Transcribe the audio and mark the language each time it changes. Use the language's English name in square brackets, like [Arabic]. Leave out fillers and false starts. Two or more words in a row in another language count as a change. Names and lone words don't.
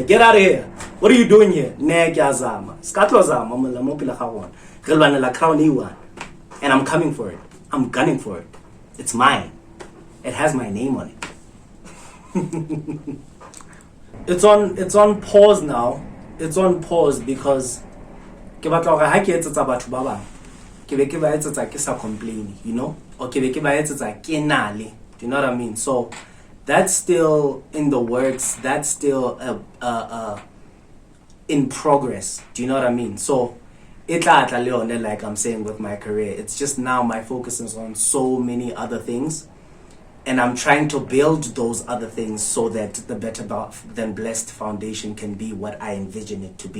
[English] Get out of here. What are you doing here? And I'm coming for it. I'm gunning for it. It's mine. It has my name on it. It's on pause now. It's on pause because [Tswana] ke batla gore ha ke etsetsa batho ba bang ke be ke ba etsetsa ke sa [English] complain, you know, or [Tswana] ke be ke ba etsetsa ke nale. [English] Do you know what I mean? So that's still in the works. That's still in progress. Do you know what I mean? So it like I'm saying with my career, it's just now my focus is on so many other things. And I'm trying to build those other things so that the Better Than Blessed Foundation can be what I envision it to be.